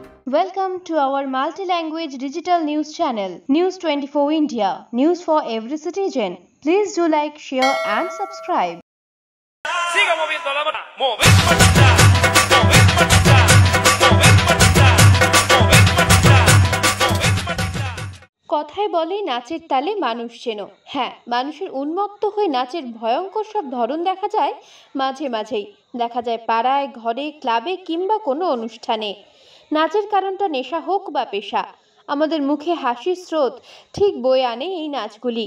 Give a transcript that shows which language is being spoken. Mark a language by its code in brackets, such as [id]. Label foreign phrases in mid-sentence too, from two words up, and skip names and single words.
[en] Welcome to our multi-language digital news channel, News 24 India, news for every citizen. Please do like, share and subscribe. [es] Siga moviendo la mano, mover patita, mover patita, mover patita, mover patita, mover patita. [bn] কথায় বলে নাচের তালে মানুষ চেনো। হ্যাঁ, মানুষের উন্মত্ত হয়ে নাচের ভয়ঙ্কর সব ধরন দেখা যায় মাঝে মাঝেই। দেখা যায় পাড়ায়, ঘরে, ক্লাবে কিংবা কোনো অনুষ্ঠানে। নাচের কারণটা নেশা হোক বা পেশা, আমাদের মুখে হাসির স্রোত ঠিক বয়ে আনে এই নাচগুলি।